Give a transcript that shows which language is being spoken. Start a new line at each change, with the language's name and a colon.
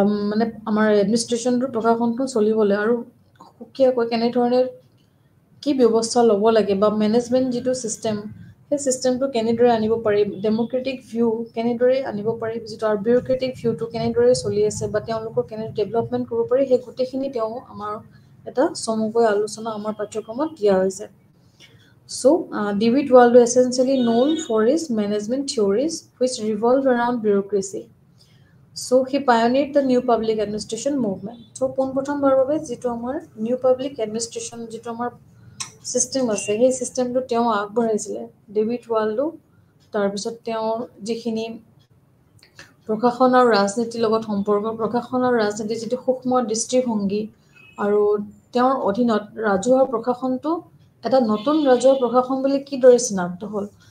Assamese: মানে আমাৰ এডমিনিষ্ট্ৰেশ্যনটো প্ৰশাসনটো চলিবলৈ আৰু সুকীয়াকৈ কেনেধৰণে কি ব্যৱস্থা ল'ব লাগে, বা মেনেজমেণ্ট যিটো ছিষ্টেম, সেই ছিষ্টেমটো কেনেদৰে আনিব পাৰি, ডেম'ক্ৰেটিক ভিউ কেনেদৰে আনিব পাৰি, যিটো আৰু বিউৰক্ৰেটিক ভিউটো কেনেদৰে চলি আছে, বা তেওঁলোকক কেনেদৰে ডেভেলপমেণ্ট কৰিব পাৰি, সেই গোটেইখিনি তেওঁ আমাৰ এটা চমুকৈ আলোচনা আমাৰ পাঠ্যক্ৰমত দিয়া হৈছে।
English: So' David Waldo essentially known for his management theories which revolve around bureaucracy. So he pioneered the new public administration movement.
Assamese: So পোনপ্ৰথমবাৰৰ বাবে যিটো আমাৰ নিউ পাব্লিক এডমিনিষ্ট্ৰেশ্যন যিটো আমাৰ ছিষ্টেম আছে, সেই ছিষ্টেমটো তেওঁ আগবঢ়াইছিলে ডেভিড ৱাল্ডো। তাৰপিছত তেওঁৰ যিখিনি প্ৰশাসন আৰু ৰাজনীতিৰ লগত সম্পৰ্ক, প্ৰশাসন আৰু ৰাজনীতিৰ যিটো সূক্ষ্ম দৃষ্টিভংগী, আৰু তেওঁৰ অধীনত ৰাজহুৱা প্ৰশাসনটো এটা নতুন ৰাজহুৱা প্ৰশাসন বুলি কিদৰে চিনাক্ত হ'ল।